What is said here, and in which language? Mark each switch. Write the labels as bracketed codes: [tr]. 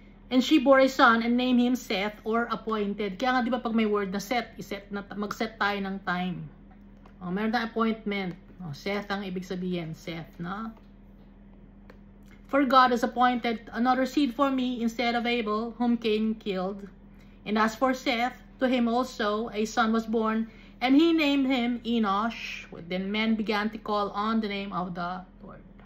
[en] And she bore a son and named him Seth, or appointed. [tl] Kaya nga, di ba pag may word na set, mag-set tayo ng time. O, meron tayong appointment. O, Seth ang ibig sabihin, Seth, no? [en] For God has appointed another seed for me instead of Abel, whom Cain killed. And as for Seth, to him also a son was born, and he named him Enosh. Then men began to call on the name of the Lord.